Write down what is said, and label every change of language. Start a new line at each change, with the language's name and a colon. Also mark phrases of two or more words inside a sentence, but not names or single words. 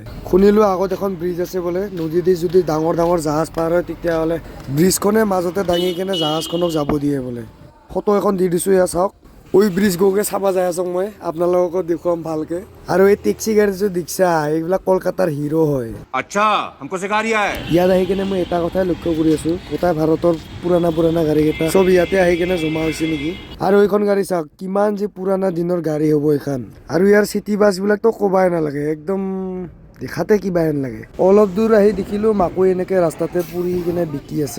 Assamese: শুনিলোঁ আগত এখন ব্ৰিজ আছে বোলে, নদীদি যদি ডাঙৰ ডাঙৰ জাহাজ পাৰ হয় তেতিয়াহ'লে ব্ৰিজখনে মাজতে দাঙি কেনে জাহাজখনক যাব দিয়ে বোলে। ফটো এখন দি দিছোঁ, এয়া চাওক। ওই ব্ৰিজ গৈ চাব যাই আছোঁ মই, আপোনালোকক দেখুৱাম ভালকে। আৰু এই টেক্সি গাড়ী যে দেখিছা, এইবিলাক কলকাতাৰ হিৰো হয়। আচ্ছা,
Hindi: हमको सिखा रिया है।
Assamese: ইয়াত আহি কেনে মই এটা কথাই লক্ষ্য কৰি আছোঁ, গোটাই ভাৰতৰ পুৰাণা পুৰাণা গাড়ীকেইটা চব ইয়াতে আহি কেনে জমা হৈছে নেকি। আৰু এইখন গাড়ী চাওক, কিমান যে পুৰাণা দিনৰ গাড়ী হ'ব এইখন। আৰু ইয়াৰ চিটি বাছবিলাকতো ক'বাই নালাগে, একদম দেখাতে কিবা হেন লাগে। অলপ দূৰ আহি দেখিলোঁ মাকৈ এনেকৈ ৰাস্তাতে পুৰি কিনে বিকি আছে।